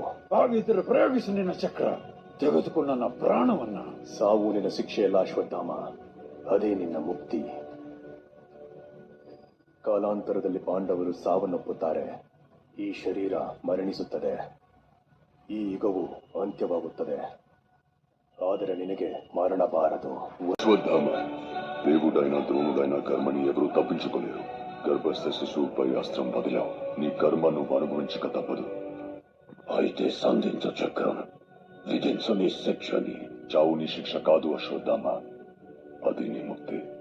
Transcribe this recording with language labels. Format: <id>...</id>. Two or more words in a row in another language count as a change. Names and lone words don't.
<kn>ಹಾಗಿದ್ದರೆ ಪ್ರಯೋಗಿಸಿ ನಿನ್ನ ಚಕ್ರ, ತೆಗೆದುಕೊ ನನ್ನ ಪ್ರಾಣವನ್ನ. ಸಾವು ನಿನ್ನ ಶಿಕ್ಷೆಯಲ್ಲ ಅಶ್ವತ್ಥಾಮ, ಅದೇ ನಿನ್ನ ಮುಕ್ತಿ. ಕಾಲಾಂತರದಲ್ಲಿ ಪಾಂಡವರು ಸಾವನ್ನಪ್ಪುತ್ತಾರೆ, ಈ ಶರೀರ ಮರಣಿಸುತ್ತದೆ, ಈ ಯುಗವು ಅಂತ್ಯವಾಗುತ್ತದೆ. ಆದರೆ ನಿನಗೆ ಮರಣಬಾರದು.</kn> <te>అశ్వత్థామ, దేవుడైనా ద్రోణుడైనా కర్మని ఎవరూ తప్పించుకోలేరు. గర్భస్థ శిశువుపై అస్త్రం వదిలావు, నీ కర్మ నువ్వు అనుభవించక తప్పదు. అయితే సంధించు చక్రం, విధించు నీ శిక్షని. చావు నీ శిక్ష కాదు అశ్వత్థామ, అది నీ ముక్తి.</te>